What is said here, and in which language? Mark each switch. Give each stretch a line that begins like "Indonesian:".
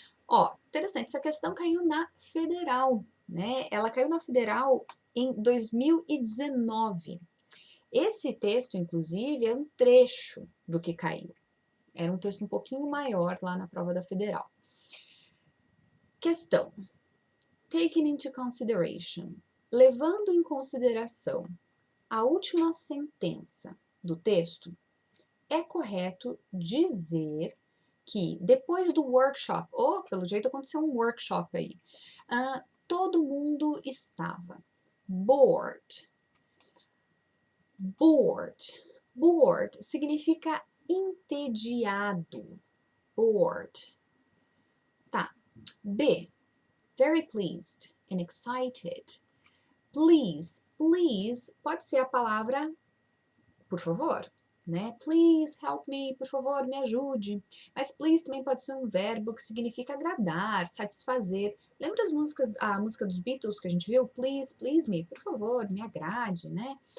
Portuguese: Ó, interessante, essa questão caiu na Federal, né? Ela caiu na Federal em 2019. Esse texto, inclusive, é um trecho do que caiu. Era um texto um pouquinho maior lá na prova da Federal. Questão.
English: Taking into consideration.
Portuguese: Levando em consideração a última sentença do texto, é correto dizer que depois do workshop, pelo jeito aconteceu um workshop aí, todo mundo estava bored. Bored significa entediado. Bored. Tá. B.
English: Very pleased and excited.
Portuguese: Please pode ser a palavra por favor, né? Please help me, por favor, me ajude. Mas please também pode ser um verbo que significa agradar, satisfazer. Lembra a música dos Beatles que a gente viu? Please, please me, por favor, me agrade, né?